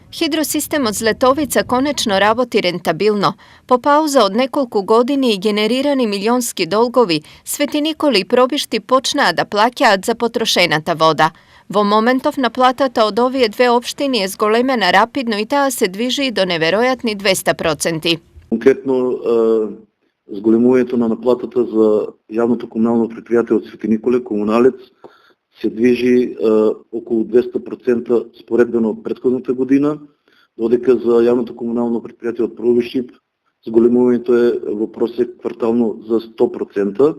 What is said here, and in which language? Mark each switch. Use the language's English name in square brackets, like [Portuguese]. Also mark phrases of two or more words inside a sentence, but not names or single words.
[Macedonian] Хидросистем од Злетовица конечно работи рентабилно. По пауза од неколико години и генерирани милионски долгови, Свети Николи и Пробишти почна да плаќат за потрошената вода. Во моментов наплатата од овије две општини е зголемена рапидно и та се движи до невероятни 200%. Конкретно зголемувањето на наплатата за јавното комунално предпријатие од Свети Николе, Комуналец, се движи околу 200% споредбено од претходната година, додека за јавното комунално предпријатие од Пробишти зголемувањето е во просек квартално за 100%.